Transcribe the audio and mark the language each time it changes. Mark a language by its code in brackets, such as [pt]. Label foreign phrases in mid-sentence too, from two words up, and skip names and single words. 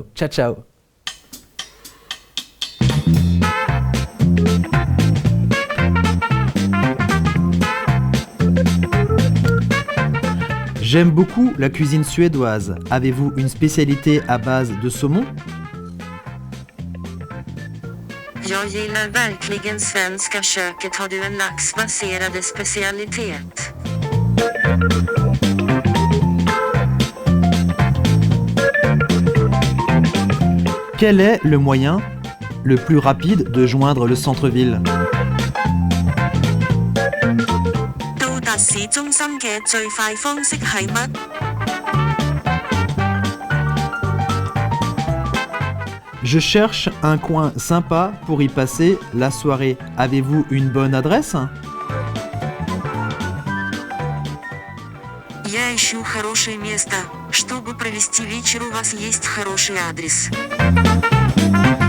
[it] Ciao ciao. [fr] J'aime beaucoup la cuisine suédoise. Avez-vous une spécialité à base de saumon? [sv] Jag gillar verkligen svenska köket. Har du en laxbaserad specialitet? [fr] Quel est le moyen le plus rapide de joindre le centre-ville? [yue] 到達市中心嘅最快方式係乜？ [fr] Je cherche un coin sympa pour y passer la soirée. Avez-vous une bonne adresse? [ru] Я ищу хорошее место, чтобы провести вечер. У вас есть хороший адрес?